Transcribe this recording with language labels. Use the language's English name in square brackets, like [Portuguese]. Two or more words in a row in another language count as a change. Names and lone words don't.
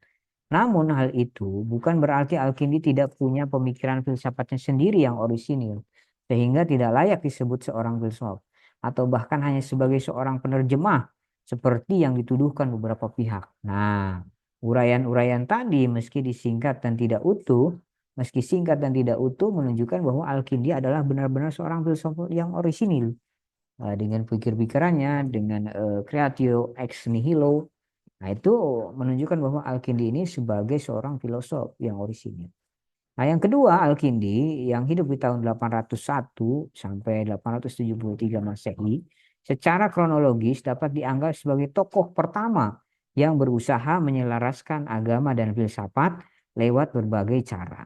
[Indonesian] Namun hal itu bukan berarti Al-Kindi tidak punya pemikiran filsafatnya sendiri yang orisinil, sehingga tidak layak disebut seorang filsuf, atau bahkan hanya sebagai seorang penerjemah, seperti yang dituduhkan beberapa pihak. Nah, uraian-uraian tadi meski singkat dan tidak utuh menunjukkan bahwa Al-Kindi adalah benar-benar seorang filsuf yang orisinil dengan pikir-pikirannya, dengan [Latin] creatio ex nihilo. [Indonesian] Nah, itu menunjukkan bahwa Al-Kindi ini sebagai seorang filosof yang orisinil. Nah, yang kedua, Al-Kindi yang hidup di tahun 801 sampai 873 Masehi, secara kronologis dapat dianggap sebagai tokoh pertama yang berusaha menyelaraskan agama dan filsafat lewat berbagai cara.